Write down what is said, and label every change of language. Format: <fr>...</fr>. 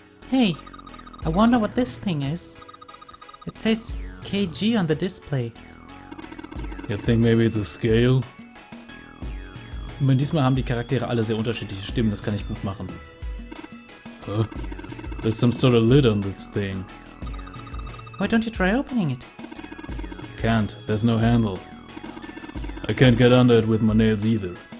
<en>Hey, I wonder what this thing is. It says KG on the display. You think maybe it's a scale?</en> <de>Ich meine, diesmal haben die Charaktere alle sehr unterschiedliche Stimmen, das kann ich gut machen. Huh?</de> <en>There's some sort of lid on this thing. Why don't you try opening it? Can't, there's no handle. I can't get under it with my nails either.</en>